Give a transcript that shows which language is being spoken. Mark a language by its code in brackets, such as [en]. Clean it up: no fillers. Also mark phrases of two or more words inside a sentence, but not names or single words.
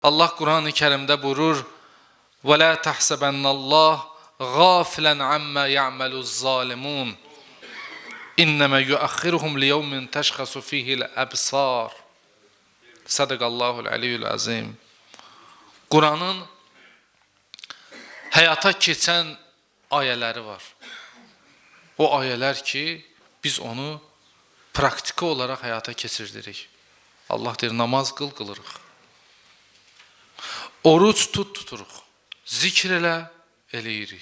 [az] Allah Quran-ı Kerimdə buyurur: [ar] "و لا تحسبن الله غافلا عما يعمل الظالمون. إنما يؤخرهم ليوم تشخص فيه الأبصار." صدق الله العلي العظيم. [az] Quranın həyata keçən ayələri var. O ayələr ki, biz onu praktiki olaraq həyata keçirdirik. Allah deyir, namaz qılırıq. Oruç tuturuq. Zikr eləyirik.